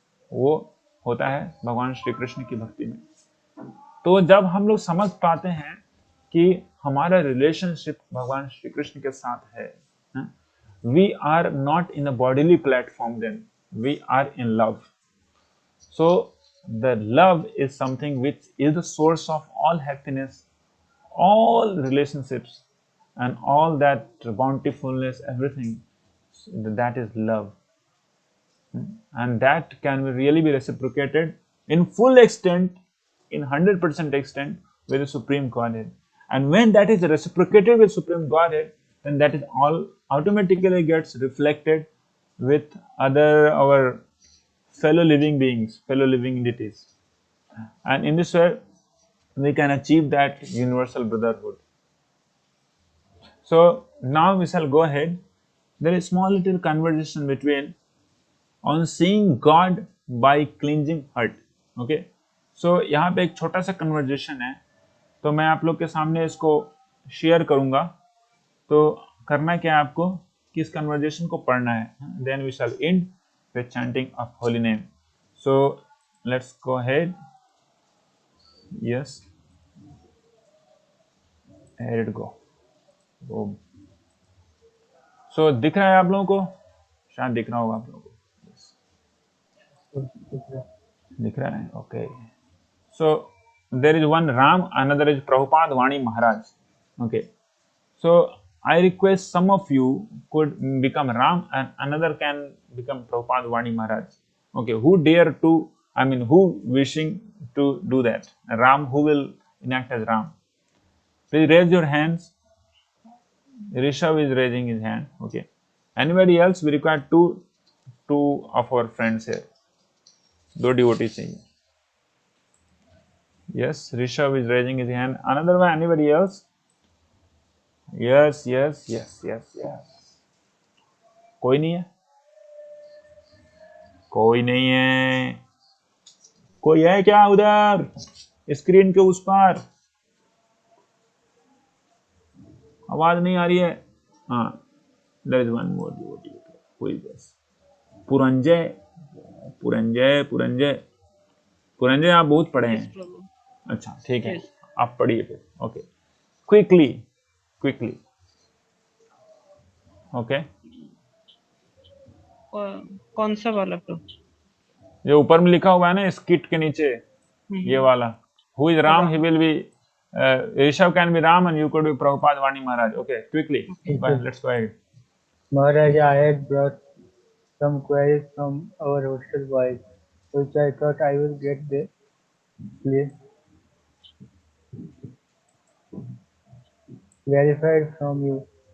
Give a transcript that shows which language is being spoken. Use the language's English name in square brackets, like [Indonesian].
[Hindi] वो होता है भगवान श्री कृष्ण की भक्ति में. तो जब हम लोग समझ पाते हैं कि हमारा रिलेशनशिप भगवान श्री कृष्ण के साथ है, [English] We are not in a bodily platform, then we are in love. So the love is something which is the source of all happiness, all relationships, and all that bountifulness, everything. That is love, and that can really be reciprocated in full extent, in 100% extent with the Supreme Godhead. And when that is reciprocated with Supreme Godhead, then that is all automatically gets reflected with our fellow living beings, fellow living entities. And in this way, we can achieve that universal brotherhood. So now we shall go ahead. There is a small little conversation between on seeing God by cleansing heart. Okay. [Hindi] So यहाँ पे एक छोटा सा conversation है, तो मैं आप लोग के सामने इसको शेयर करूँगा. तो करना क्या है आपको कि इस conversation को पढ़ना है. [English] Then we shall end with chanting of holy name. So let's go ahead. Yes, here it go. Boom. [Hindi] So दिख रहा है आप लोगों को? शायद दिख रहा होगा आप लोगों को. Yes. दिख रहा है. Okay. [English] So there is one Ram, another is Prabhupada Vani Maharaj. Okay. So I request some of you could become Ram and another can become Prabhupada Vani Maharaj. Okay, who dare to, who wishing to do that? Ram, who will enact as Ram? Please raise your hands. Rishabh is raising his hand. Okay. Anybody else? We require two of our friends here. 2 devotees [Hindi] चाहिए. [English] Yes, Rishabh is raising his hand. Another one, anybody else? Yes, yes, yes, yes, yes. [Hindi] कोई नहीं है? कोई नहीं है? कोई है क्या उधर स्क्रीन के उस पार? आवाज नहीं आ रही है? [English] हाँ, there is one more devotee. Who is this? [Hindi] Puranjay, Puranjay, Puranjay, Puranjay, आप बहुत पढ़े [English] Yes, [Hindi] हैं. Prabhu. अच्छा, ठीक है, [English] Yes. [Hindi] आप पढ़िए फिर. [English] Okay, quickly, quickly. Okay, [Hindi] कौन सा वाला प्रभु? जो ऊपर में लिखा हुआ है ना स्किट के नीचे, ये वाला. [English] Who is Ram? He will be Rishabh can be Ram and you could be Prabhupada Vani Maharaj. Okay, quickly. Go ahead, let's go ahead. Maharaj, I had brought some queries from our hostel boys, which I thought I will get the clarified from you.